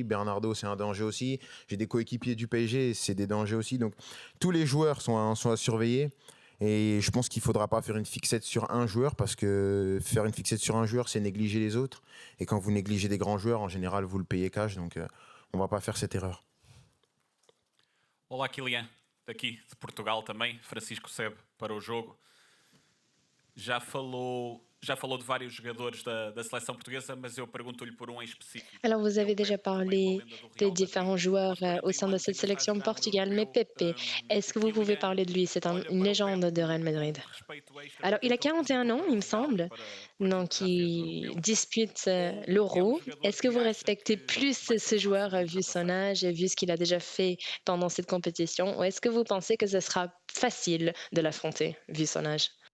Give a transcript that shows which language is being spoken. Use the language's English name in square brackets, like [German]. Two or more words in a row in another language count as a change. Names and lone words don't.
[French] Bernardo, c'est un danger aussi. J'ai des coéquipiers du PSG, c'est des dangers aussi. Donc, tous les joueurs sont à surveiller. Et je pense qu'il ne faudra pas faire une fixette sur un joueur, parce que faire une fixette sur un joueur, c'est négliger les autres. Et quand vous négligez des grands joueurs, en général, vous le payez cash. Donc, on ne va pas faire cette erreur. [Portuguese] Olá, Kylian, daqui de Portugal também, Francisco Sebe para o jogo. Já falou de vários jogadores da seleção portuguesa, mas eu pergunto-lhe por um em específico. [French] Alors, vous avez déjà parlé des différents joueurs au sein de cette sélection Portugal, mais Pepe, est-ce que vous pouvez parler de lui? C'est une légende de Real Madrid. Alors, il a 41 ans, il me semble, donc il dispute l'Euro. Est-ce que vous respectez plus ce joueur vu son âge et vu ce qu'il a déjà fait pendant cette compétition, ou est-ce que vous pensez que ce sera facile de l'affronter vu son âge?